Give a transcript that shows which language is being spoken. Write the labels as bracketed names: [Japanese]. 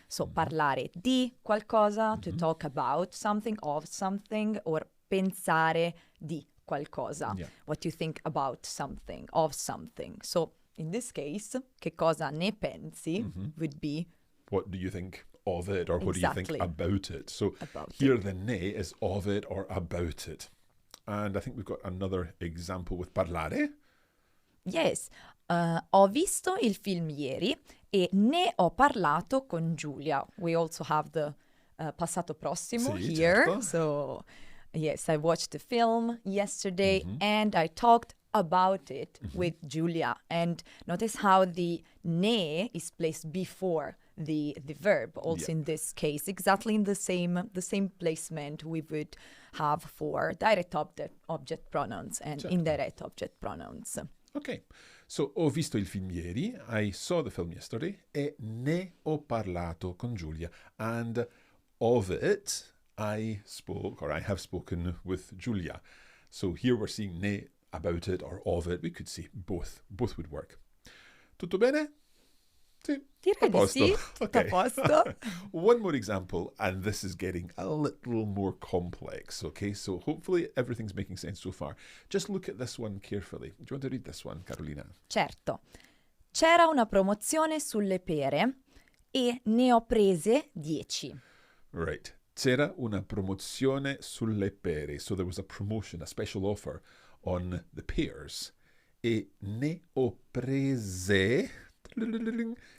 [English] So [Italian] parlare di qualcosa, [English] to talk about something, of something, or [Italian] pensare di qualcosa, [English] what you think about something, of something. So in this case, [Italian] che cosa ne pensi [English] would be what do you think of it, or what do you think about it? So here the ne is of it or about it. And I think we've got another example with parlare. Yes. [Italian] Ho visto il film ieri e ne ho parlato con Giulia. [English] We also have the passato prossimo here. [Italian] Certo. [English] So, yes, I watched the film yesterday and I talked about it with Giulia. And notice how the ne is placed before the verb, also in this case, exactly in the same placement we would have for direct object pronouns and indirect object pronouns. Okay, so [Italian] ho visto il film ieri, [English] I saw the film yesterday, [Italian] e ne ho parlato con Giulia, [English] and of it I spoke, or I have spoken with Giulia. So here we're seeing ne, about it, or of it. We could say both would work. [Italian] Tutto bene? Sì, direi di sì, tutto a posto. [English] One more example, and this is getting a little more complex, okay? So hopefully everything's making sense so far. Just look at this one carefully. Do you want to read this one, Carolina? [Italian] Certo. C'era una promozione sulle pere e ne ho prese 10. [English] Right. [Italian] C'era una promozione sulle pere. [English] So there was a promotion, a special offer on the pears. [Italian] E ne ho prese 10.